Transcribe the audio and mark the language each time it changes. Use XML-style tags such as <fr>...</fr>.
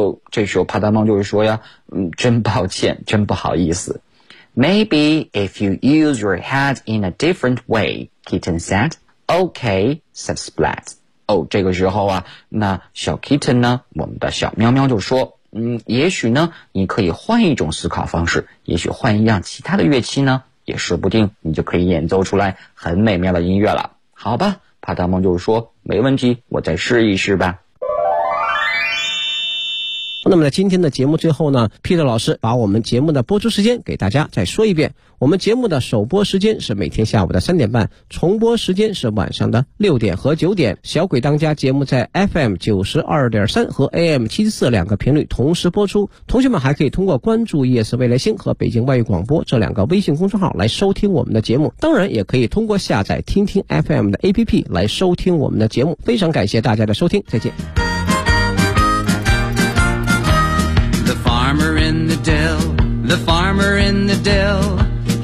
<zh>这时候帕达猫就是说呀，真抱歉，真不好意思。</zh> <en>Maybe if you use your head in a different way, Kitten said. Okay, said Splat.</en> <zh>这个时候啊，那小 Kitten 呢，我们的小喵喵就说，也许呢，你可以换一种思考方式，也许换一样其他的乐器呢，也说不定你就可以演奏出来很美妙的音乐了。好吧，帕达猫就说，没问题，我再试一试吧。那么在今天的节目最后呢， Peter 老师把我们节目的播出时间给大家再说一遍。我们节目的首播时间是每天下午的3:30，重播时间是晚上的6点和9点。小鬼当家节目在 FM92.3 和 AM74 两个频率同时播出。同学们还可以通过关注夜色未来星和北京外语广播这两个微信公众号来收听我们的节目。当然也可以通过下载听听 FM 的 APP 来收听我们的节目。非常感谢大家的收听，再见。</zh> <en>The farmer in the dell, the farmer in the dell.</en>